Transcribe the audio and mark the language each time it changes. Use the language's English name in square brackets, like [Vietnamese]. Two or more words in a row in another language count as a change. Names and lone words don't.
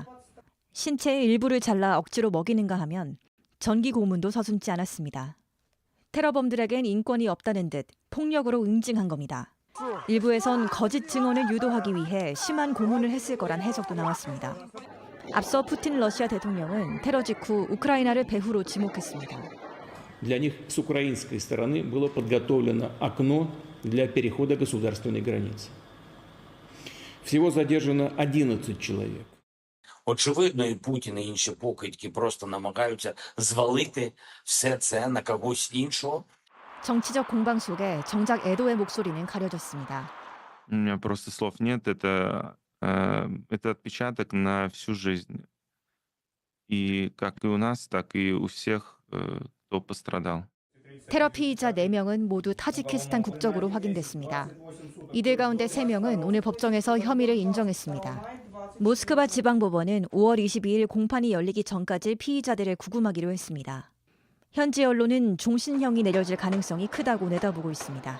[Korean] 신체의 일부를 잘라 억지로 먹이는가 하면 전기 고문도 서슴지 않았습니다. 테러범들에겐 인권이 없다는 듯 폭력으로 응징한 겁니다. 일부에선 거짓 증언을 유도하기 위해 심한 고문을 했을 거란 해석도 나왔습니다. 앞서 푸틴 러시아 대통령은 테러 직후 우크라이나를 배후로 지목했습니다. [Russian] Для них с украинской стороны было подготовлено окно для перехода государственной границы. Всего задержано 11 человек. [Ukrainian] Очевидно, і Путін, і інші покидьки просто намагаються звалити все це на когось іншого. [Korean] 정치적 공방 속에 정작 애도의 목소리는 가려졌습니다. [Russian] У меня просто слов нет. Это отпечаток на всю жизнь. И как и у нас, так и у всех, кто пострадал. [Korean] 테러 피의자 4명은 모두 타지키스탄 국적으로 확인됐습니다. 이들 가운데 3명은 오늘 법정에서 혐의를 인정했습니다. 모스크바 지방법원은 5월 22일 공판이 열리기 전까지 피의자들을 구금하기로 했습니다. 현지 언론은 종신형이 내려질 가능성이 크다고 내다보고 있습니다.